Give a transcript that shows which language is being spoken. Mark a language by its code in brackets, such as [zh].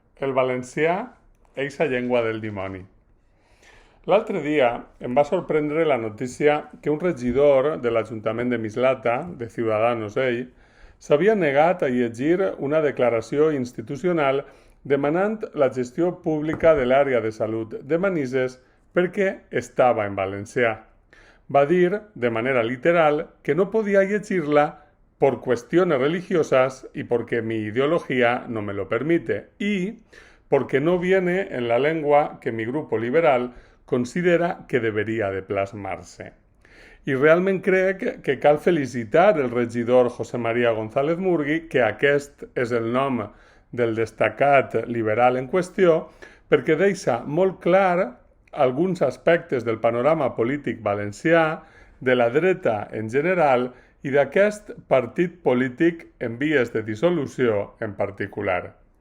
[ca] El valencià, eixa llengua del dimoni. L'altre dia em va sorprendre la notícia que un regidor de l'Ajuntament de Mislata, de Ciudadanos ell, s'havia negat a llegir una declaració institucional demanant la gestió pública de l'àrea de salut de Manises perquè estava en valencià. Va dir, de manera literal, que no podia llegirla [es] por cuestiones religiosas y porque mi ideología no me lo permite y porque no viene en la lengua que mi grupo liberal considera que debería de plasmarse. [ca] I realment crec que cal felicitar el regidor José María González Murgui, que aquest és el nom del destacat liberal en qüestió, perquè deixa molt clar alguns aspectes del panorama polític valencià, de la dreta en general i d'aquest partit polític en vies de dissolució en particular.